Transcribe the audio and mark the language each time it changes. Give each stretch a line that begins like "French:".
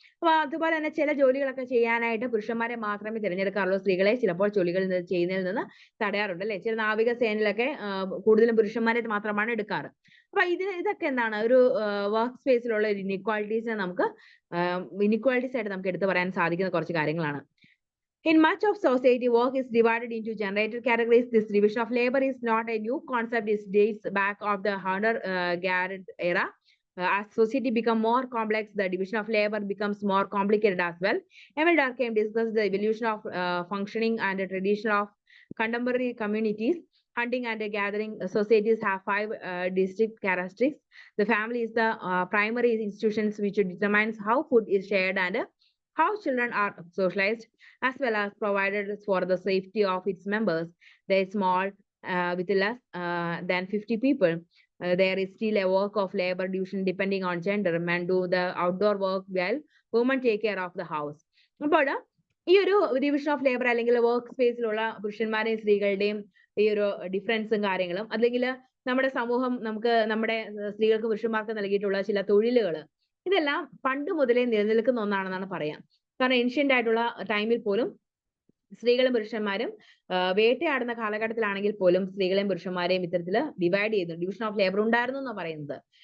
Malayalam: അപ്പൊ അതുപോലെ തന്നെ ചില ജോലികളൊക്കെ ചെയ്യാനായിട്ട് പുരുഷന്മാരെ മാത്രമേ തിരഞ്ഞെടുക്കാറുള്ളൂ. സ്ത്രീകളെ ചിലപ്പോൾ ജോലികൾ ചെയ്യുന്നതിൽ നിന്ന് തടയാറുണ്ട് അല്ലെ. ചില നാവിക സേനയിലൊക്കെ കൂടുതലും പുരുഷന്മാരെ മാത്രമാണ് എടുക്കാറ്. അപ്പൊ ഇതൊക്കെ എന്താണ് ഒരു വർക്ക് സ്പേസിലുള്ള ഒരു ഇനിക്വാളിറ്റീസിനെ നമുക്ക് ഇനിക്വാളിറ്റീസ് ആയിട്ട് നമുക്ക് എടുത്തു പറയാൻ സാധിക്കുന്ന കുറച്ച് കാര്യങ്ങളാണ്.
English: In much of society, work is divided into generated categories. This division of labor is not a new concept. It dates back of the hunter-gatherer era. As society becomes more complex, the division of labor becomes more complicated as well. Emil Durkheim discussed the evolution of functioning and the tradition of contemporary communities. Hunting and gathering societies have 5 distinct characteristics. The family is the primary institution which determines how food is shared and how children are socialized, as well as provided for the safety of its members. They are small, with less than 50 people. There is still a work of labor division depending on gender. Men do the outdoor work while women take care of the house.
Malayalam: അപ്പോൾ ഈ ഒരു division of labour അല്ലെങ്കിൽ work സ്പേസിലുള്ള പുരുഷന്മാരെയും സ്ത്രീകളുടെയും ഈ ഒരു ഡിഫറൻസും കാര്യങ്ങളും അല്ലെങ്കിൽ നമ്മുടെ സമൂഹം നമുക്ക് നമ്മുടെ സ്ത്രീകൾക്ക് പുരുഷന്മാർക്ക് നൽകിയിട്ടുള്ള ചില തൊഴിലുകൾ ഇതെല്ലാം പണ്ട് മുതലേ നിലനിൽക്കുന്ന ഒന്നാണെന്നാണ് പറയാം. കാരണം ഏൻഷ്യന്റ് ആയിട്ടുള്ള ടൈമിൽ പോലും സ്ത്രീകളും പുരുഷന്മാരും വേട്ടയാടുന്ന കാലഘട്ടത്തിലാണെങ്കിൽ പോലും സ്ത്രീകളെയും പുരുഷന്മാരെയും ഇത്തരത്തിൽ ഡിവൈഡ് ചെയ്തു ഡിവിഷൻ ഓഫ് ലേബർ ഉണ്ടായിരുന്നു എന്നാണ് പറയുന്നത്.